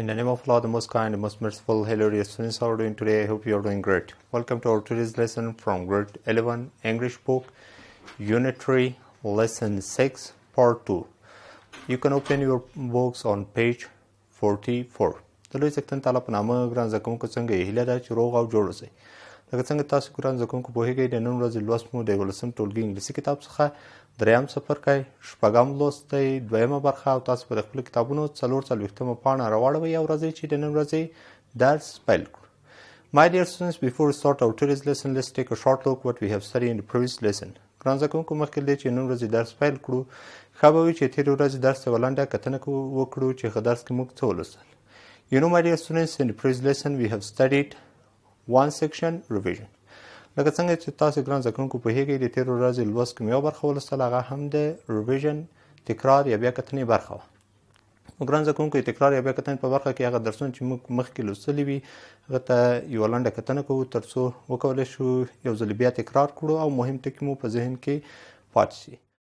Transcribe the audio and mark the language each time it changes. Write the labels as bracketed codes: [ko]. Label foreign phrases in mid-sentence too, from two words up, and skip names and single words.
[en] of Allah, the most kind, the most merciful, hilarious students. How are you doing today? I hope you are doing great. Welcome to our today's lesson from grade 11 English book, Unit 3, Lesson 6, Part 2. You can open your books on page 44. [ps] د لوی څښتن تعالی په نامه ګران زده کوونکو څنګه یې هیله ده چې روغ او جوړ اوسئ. لکه څنګه تاسو ګران زده کوونکو پوهېږئ د نن ورځې لوست مو د 11 ټولګي انګلیسي کتاب څخه دریم څپرکی شپږم لوست دی دویمه برخه او تاسو به د خپلو کتابونو 44 پاڼه راواړوئ او راځئ چې د نن ورځې درس پیل کړو. [en] My dear students, before we start our today's lesson, let's take a short look what we have studied in the previous lesson. [ps] ګران زده کوونکو مخکې له دې چې نن ورځې درس پیل کړو ښه به وي چې تېرې ورځې درس ته یوه لنډه کتنه وکړو چې ښه درس کې موږ څه ولوستل. [en] You know, my dear students, in the previous lesson we have studied one section revision. [ps] لکه څنګه چې تاسو ګران زده کوونکو پوهېږئ د تېرو ورځې لوست کې مې یوه برخه ولوستل هغه هم د ریویژن تکرار یا بیا کتنې برخه وه. نو ګران زده کوونکو د تکرار یا بیا کتنې په برخه کې هغه درسونه چې موږ مخکې لوستلي وي هغه ته یوه لنډه کتنه کوو تر څو وکولی شو یو ځل بیا تکرار کړو او مهم ټکي مو په ذهن کې پاتې شي.